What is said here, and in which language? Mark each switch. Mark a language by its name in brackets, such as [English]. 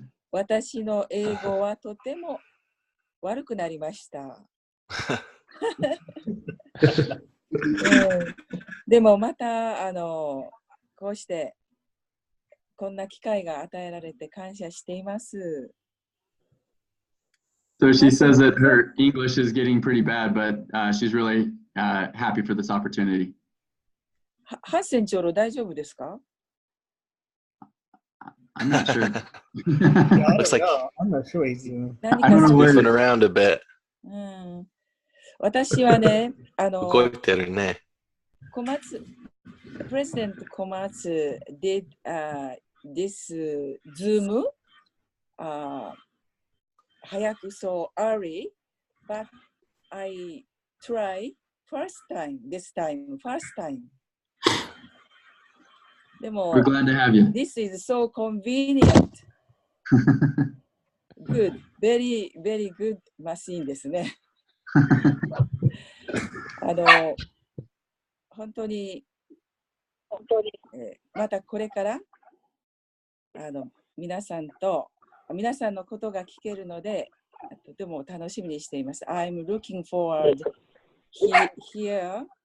[Japanese] 私の英語はとても悪くなりました。でもまたこうしてこんな機会が与えられて感謝しています。 [English] So she says that her English is getting pretty bad, but she's really happy for this opportunity. [Japanese] ハッセン長老大丈夫ですか？ [English] I'm not sure. Looks like I'm not sure he's doing. I don't know where moving around a bit. [Japanese] 私はね、動いてるね。 [English] 小松、President 小松 did this Zoom 早く so early, but I try first time, this time, first time. [Japanese] でも、 [English] We're glad to have you. This is so convenient. Good, very, very good machine ですね。 [Japanese] 本当に、またこれから皆さんのことが聞けるので、とても楽しみにしています。 [English] I'm looking forward here